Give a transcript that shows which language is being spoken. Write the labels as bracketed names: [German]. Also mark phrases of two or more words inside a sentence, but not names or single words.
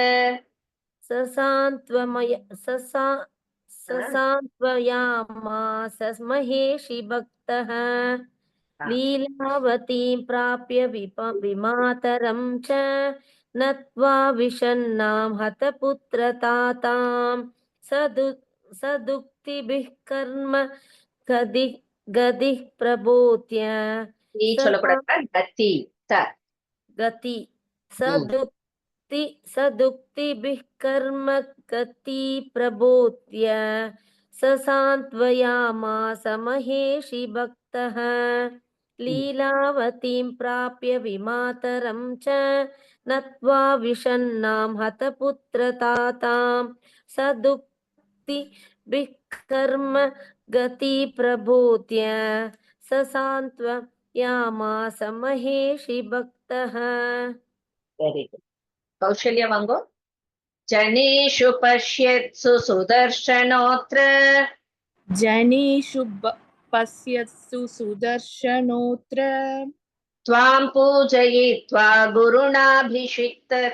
[Sanskrit] ससान्त्वयामास महेशि भक्तः लीलावतीं प्राप्य विमातरं च नत्वा विषण्णां हतपुत्रतातां सदुक्तिभिः कर्म गतिः प्रबोध्य [Tamil] சொல்லக்கூடாது, கத்தி [Sanskrit] गति सदुक्तिभिः कर्म गति प्रबोध्य ससान्त्वयामास महेशि भक्तः लीलावतीं प्राप्य विमातरं च नत्वा विषन्नां हतपुत्रतातां सदुक्तिभिः कर्म गति प्रबोध्य ससान्त्वयामास महेशि भक्तः. [English] Very good. [Tamil] Kaushalya Vango. [Sanskrit] जनेषु पश्यत्सु सुदर्शनोऽत्र जनेषु पश्यत्सु सुदर्शनोऽत्र त्वां पूजयित्वा गुरुणाभिषिक्तः